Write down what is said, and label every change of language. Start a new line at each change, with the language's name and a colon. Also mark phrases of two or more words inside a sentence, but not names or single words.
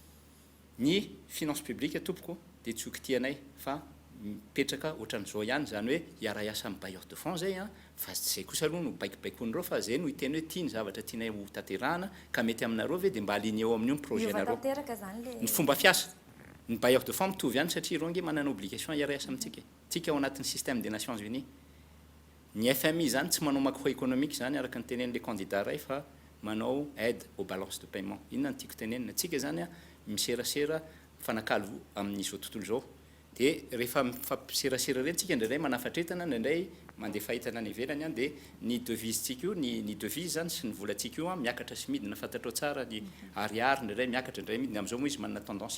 Malagasy: ny
French: finance publique
Malagasy: tompoko dia tsy okitianay fa mipetraka ohatran'izao ihany zany hoe hiara-iasa amin'ny
French: bailleur de fonds
Malagasy: zay fa zay kosa aloha no baikobaikoan'ireo fa zay no hiteny hoe tia ny zavatra tianay ho tanterahana ka mety aminareo ve dia mba aligné eo amin'io ny projetnareo ny fomba fiasa ny
French: bailleur de fonds
Malagasy: mitovy ihany satria ireo nge manana obligation hiara-iasa amintsika tsika ao anatin'ny
French: système des Nations Unies
Malagasy: ny FMI zany tsy manao macroéconomique zany araka ny tenen'le candidat ray fa manao
French: aide aux balances de paiement
Malagasy: inona ny tiako tenenina tsika zany miserasera mifanakalo amin'izao tontolo zao dia rehefa mifampiserasera ireny tsika indraindray manafatra-entana indraindray mandeha fahitana any ivelany dia ny devise tsika io ny devise zany sy ny volantsika io miakatra sy midina fantatrao tsara ny ariary indraindray miakatra indray midina amin'izao moa izy manana tendance